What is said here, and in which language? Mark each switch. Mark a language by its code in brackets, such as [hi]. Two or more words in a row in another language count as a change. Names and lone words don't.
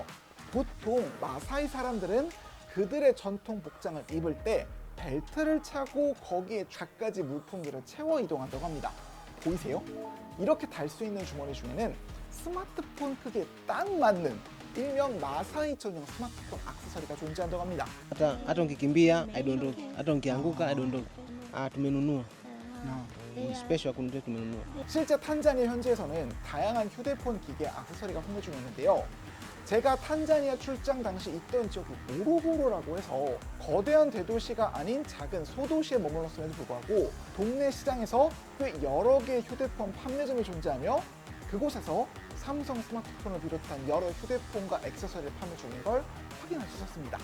[ko] 보통 마사이 사람들은 그들의 전통 복장을 입을 때 벨트를 차고 거기에 갖가지 물품들을 채워 이동한다고 합니다. 보이세요? 이렇게 달 수 있는 주머니 중에는 스마트폰 크기에 딱 맞는 일명 마사이 전용 스마트폰 액세서리가 존재한다고 합니다. [sw] Hata ukikimbia haidondoki, hata ukianguka haidondoki. Tumenunua. Special kunde tumenunua. [ko] 실제 탄자니아 현지에서는 다양한 휴대폰 기계 액세서리가 판매 중이었는데요. 제가 탄자니아 출장 당시 있던 지역이 모로고로라고 해서 거대한 대도시가 아닌 작은 소도시에 머물렀음에도 불구하고 동네 시장에서 꽤 여러 개의 휴대폰 판매점이 존재하며 그곳에서 삼성 스마트폰을 비롯한 여러 휴대폰과 액세서리를 판매 중인 걸 확인할 수 있었습니다.